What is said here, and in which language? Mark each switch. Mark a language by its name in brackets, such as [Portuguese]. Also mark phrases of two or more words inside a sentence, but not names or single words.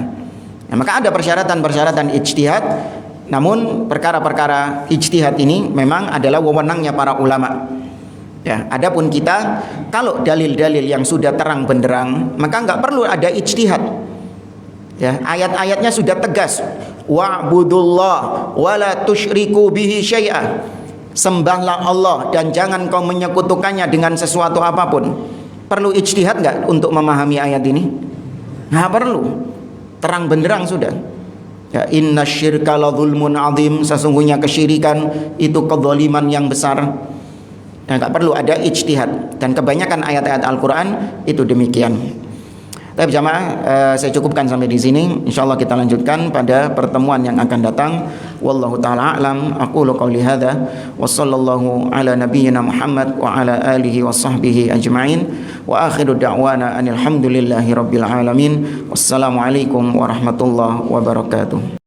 [Indonesian] Nah, maka ada persyaratan-persyaratan ijtihad. Namun perkara-perkara ijtihad ini memang adalah wewenangnya para ulama. Ya, adapun kita kalau dalil-dalil yang sudah terang benderang, maka enggak perlu ada ijtihad. Ya, ayat-ayatnya sudah tegas. [Arabic] واعبدوا الله ولا تشركوا به شيئا. [Indonesian] Sembahlah Allah dan jangan kau menyekutukannya dengan sesuatu apapun. Perlu ijtihad nggak untuk memahami ayat ini? Nggak perlu. Terang benderang sudah. [Arabic] Ya, إن الشرك لظلم عظيم, [Indonesian] sesungguhnya kesyirikan itu kezaliman yang besar. Dan nggak perlu ada ijtihad. Dan kebanyakan ayat-ayat Al-Quran itu demikian. Tapi jamaah, saya cukupkan sampai di sini. Insyaallah kita lanjutkan pada pertemuan yang akan datang. [Arabic] والله تعالى أعلم. أقول قولي هذا وصلى الله على نبينا محمد وعلى آله وصحبه أجمعين. وآخر دعوانا أن الحمد لله رب العالمين. والسلام عليكم ورحمة الله وبركاته.